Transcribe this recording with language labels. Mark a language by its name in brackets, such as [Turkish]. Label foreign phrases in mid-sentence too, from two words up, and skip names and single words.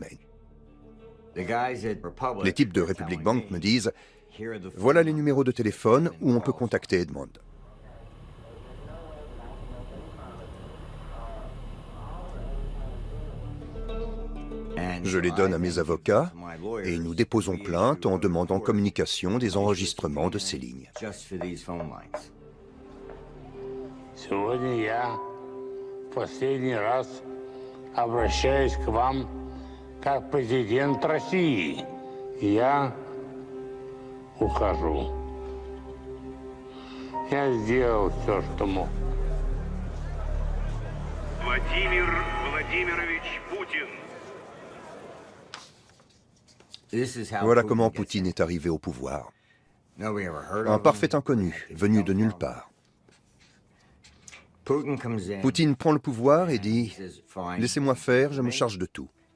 [French] » Les types de Republic Bank me disent « Voilà les numéros de téléphone où on peut contacter Edmond. » Je les donne à mes avocats et nous déposons plainte en demandant communication des enregistrements de ces lignes. [Russian] Сегодня я последний раз обращаюсь к вам как президент России. Я ухожу. Я сделал все, что мог. Владимир Владимирович Путин. [French] Voilà comment Poutine est arrivé au pouvoir. Un parfait inconnu, venu de nulle part. Poutine prend le pouvoir et dit « Laissez-moi faire, je me charge de tout ».